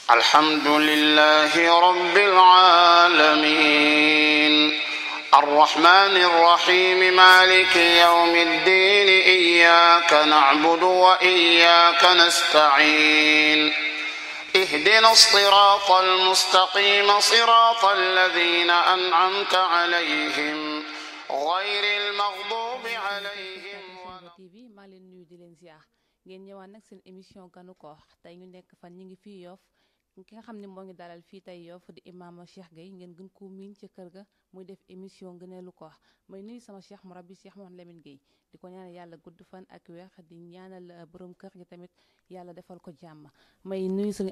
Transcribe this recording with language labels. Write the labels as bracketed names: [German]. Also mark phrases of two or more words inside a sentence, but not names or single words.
[Arabic] الحمد لله رب العالمين الرحمن الرحيم مالك يوم الدين إياك نعبد وإياك نستعين اهدنا الصراط المستقيم صراط الذين أنعمت عليهم غير المغضوب عليهم [Wolof] TV maa leen nuyu di leen ziar ngeen ñëwaat nag seen émission ganu koor tey ñu nekk fan ñu ngi fii Yoff ki nga xam ne moo ngi dalal fii tey Yoff di imaam Cheikh Gueye ngeen gën koo miin ca kër ga muy def émission gëneelu koor may nuyu sama cheikh murabbi Cheikh Mouhamed Lamine Gueye di ko ñaanal yàlla gudd fan ak weer di ñaanal borom kër gi tamit yàlla defal ko jàmm may nuyu sëriñ